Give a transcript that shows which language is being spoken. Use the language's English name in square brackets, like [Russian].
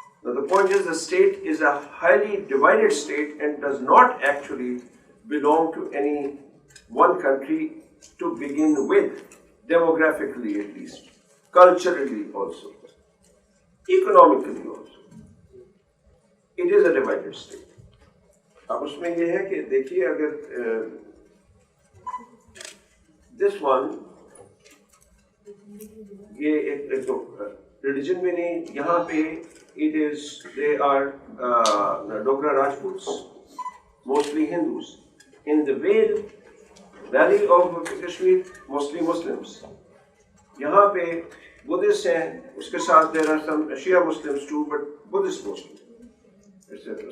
[English] Now the point is, the state is a highly divided state and does not actually belong to any one country to begin with, demographically at least, culturally also, economically also. It is a divided state. [Hindi] अब उसमें ये है कि देखिए, अगर [English] this one, [Hindi] ये एक तो रिलीजन में नहीं, यहाँ पे [English] they are Dogra Rajputs, mostly Hindus. In the valley of Kashmir, mostly Muslims. [Hindi] यहाँ पे [English] Buddhists [Hindi] हैं, उसके साथ [English] there are some Shia Muslims too, but Buddhist mostly, etc.